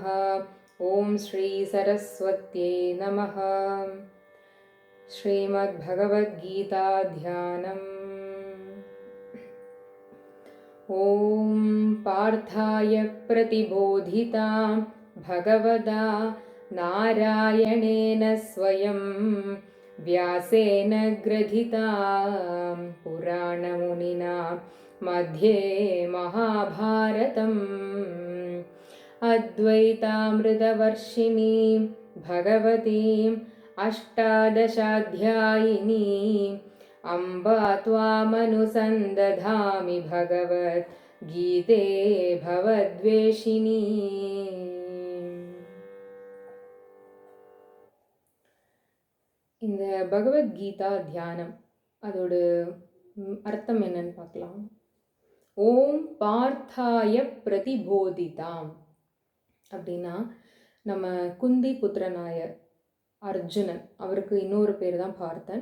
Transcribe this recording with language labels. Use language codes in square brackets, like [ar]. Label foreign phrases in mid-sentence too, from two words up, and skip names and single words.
[sa] ॐ श्री सरस्वत्यै नमः. [ta] ஸ்ரீமத் பகவத்கீதா தியானம். [sa] ॐ पार्थाय प्रतिबोधितां भगवता नारायणेन स्वयम् व्यासेन ग्रथितां पुराणमुनिना मध्ये महाभारतम् अद्वैतामृतवर्षिणीं भगवतीम् अष्टादशाध्यायिनीम् अम्बा त्वामनुसन्दधामि भगवद्गीते भवद्वेषिणी. [ta] இந்த பகவத்கீதா தியானம் அதோட அர்த்தம் என்னன்னு பார்க்கலாம். [sa] ॐ पार्थाय प्रतिबोधिताम् [ta] அப்படின்னா, நம்ம குந்தி புத்திரனாய அர்ஜுனன், அவருக்கு இன்னொரு பேர் தான் பார்த்தன்.